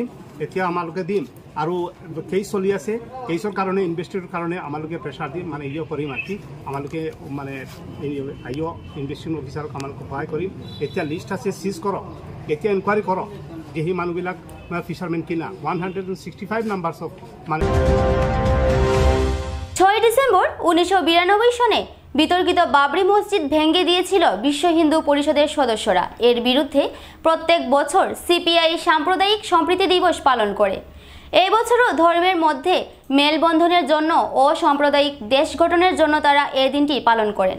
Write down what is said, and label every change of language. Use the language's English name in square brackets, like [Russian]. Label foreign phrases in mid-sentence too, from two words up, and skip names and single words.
[Assamese] এতিয়া আমালোকে দিম আৰু কেছ চলি আছে। কেছৰ কাৰণে ইনভেষ্টিগেটৰ কাৰণে আমালোকে প্ৰেছাৰ দিম, মানে ইয়ে কৰিম আৰু কি আমালোকে মানে [English] investigation officer [Assamese] আমালোকে সহায় কৰিম। এতিয়া লিষ্ট আছে, চিজ কৰক। এতিয়া ইনকুৱাৰী কৰক যে সেই মানুহবিলাক ফিচাৰমেন কিনা 165 [English] numbers of [Assamese] মানে। [Bangla] 6 ডিসেম্বর 1992 সনে বিতর্কিত বাবরি মসজিদ ভেঙে দিয়েছিল বিশ্ব হিন্দু পরিষদের সদস্যরা। এর বিরুদ্ধে প্রত্যেক বছর সিপিআই সাম্প্রদায়িক সম্প্রীতি দিবস পালন করে। এই বছরও ধর্মের মধ্যে মেলবন্ধনের জন্য ও সাম্প্রদায়িক দেশ গঠনের জন্য তারা এই দিনটি পালন করেন।